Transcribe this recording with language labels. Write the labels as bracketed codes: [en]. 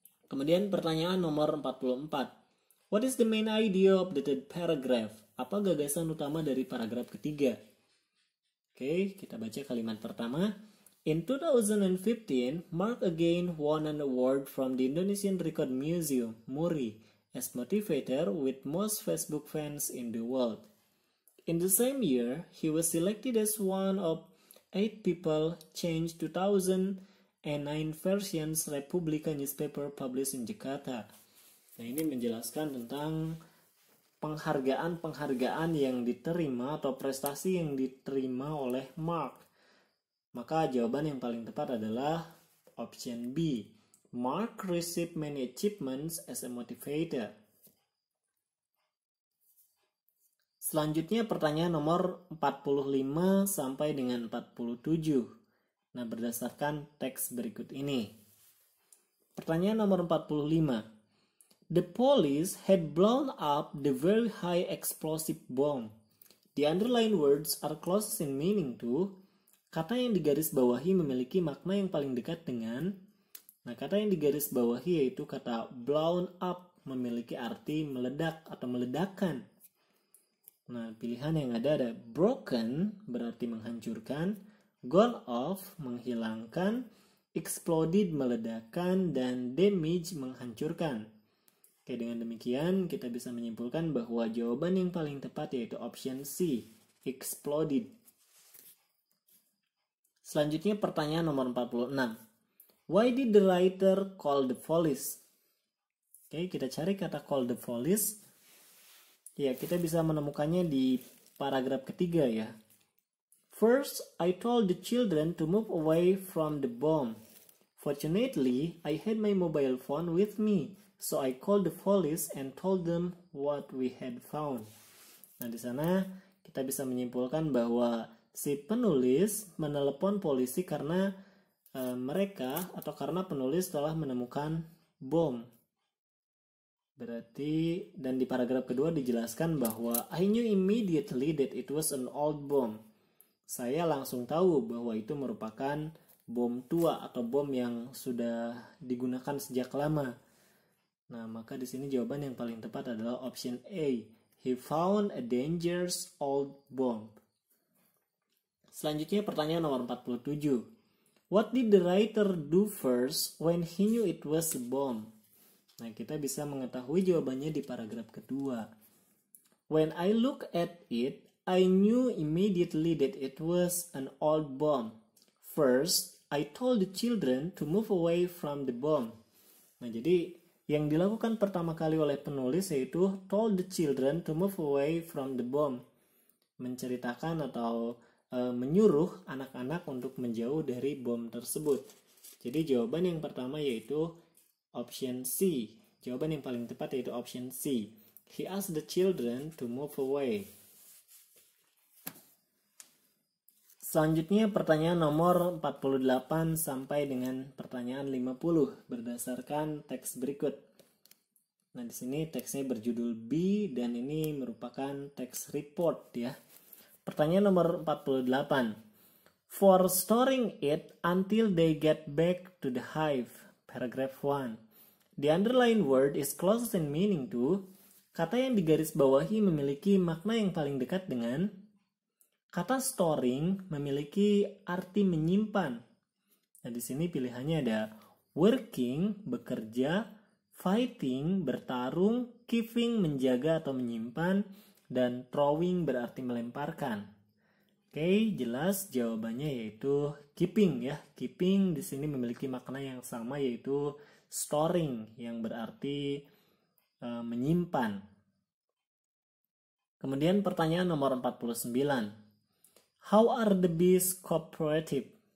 [id] Kemudian pertanyaan nomor 44. [en] What is the main idea of the third paragraph? [id] Apa gagasan utama dari paragraf ketiga? Oke, kita baca kalimat pertama. [en] In 2015, Mark again won an award from the Indonesian Record Museum, MURI, as motivator with most Facebook fans in the world. In the same year, he was selected as one of 8 people changed 2009 versions Republika newspaper published in Jakarta. [id] Nah, ini menjelaskan tentang penghargaan yang diterima atau prestasi yang diterima oleh Mark. Maka jawaban yang paling tepat adalah option B. [en] Mark received many achievements as a motivator. [id] Selanjutnya pertanyaan nomor 45 sampai dengan 47. Nah, berdasarkan teks berikut ini. Pertanyaan nomor 45. [en] The police had blown up the very high explosive bomb. The underlined words are closest in meaning to. [id] Kata yang digarisbawahi memiliki makna yang paling dekat dengan. Nah, kata yang digarisbawahi yaitu kata blown up, memiliki arti meledak atau meledakkan. Nah, pilihan yang ada broken berarti menghancurkan, gone off menghilangkan, exploded meledakkan, dan damage menghancurkan. Oke, dengan demikian kita bisa menyimpulkan bahwa jawaban yang paling tepat yaitu option C, exploded. Selanjutnya pertanyaan nomor 46. [en] Why did the writer call the police? [id] Oke, kita cari kata [en] call the police. [id] Ya, kita bisa menemukannya di paragraf ketiga ya. [en] First, I told the children to move away from the bomb. Fortunately, I had my mobile phone with me. So I called the police and told them what we had found. [id] Nah, di sana kita bisa menyimpulkan bahwa si penulis menelepon polisi karena karena penulis telah menemukan bom. Berarti, dan di paragraf kedua dijelaskan bahwa [en] I knew immediately that it was an old bomb. [id] Saya langsung tahu bahwa itu merupakan bom tua atau bom yang sudah digunakan sejak lama. Nah, maka di sini jawaban yang paling tepat adalah option A. [en] He found a dangerous old bomb. [id] Selanjutnya pertanyaan nomor 47. [en] What did the writer do first when he knew it was a bomb? [id] Nah, kita bisa mengetahui jawabannya di paragraf kedua. [en] When I look at it, I knew immediately that it was an old bomb. First, I told the children to move away from the bomb. [id] Nah, jadi yang dilakukan pertama kali oleh penulis yaitu [en] told the children to move away from the bomb. [id] Menceritakan atau menyuruh anak-anak untuk menjauh dari bom tersebut. Jadi jawaban yang pertama yaitu option C. Jawaban yang paling tepat yaitu option C. [en] He asked the children to move away. [id] Selanjutnya pertanyaan nomor 48 sampai dengan pertanyaan 50 berdasarkan teks berikut. Nah, di sini teksnya berjudul B dan ini merupakan teks report ya. Pertanyaan nomor 48. [en] For storing it until they get back to the hive. Paragraph 1. The underlined word is closest in meaning to. [id] Kata yang digarisbawahi memiliki makna yang paling dekat dengan. Kata storing memiliki arti menyimpan. Nah, di sini pilihannya ada working, bekerja, fighting, bertarung, keeping, menjaga atau menyimpan, dan throwing berarti melemparkan. Oke, jelas jawabannya yaitu keeping ya. Keeping di sini memiliki makna yang sama yaitu storing yang berarti menyimpan. Kemudian pertanyaan nomor 49. [en] How are the bees cooperative?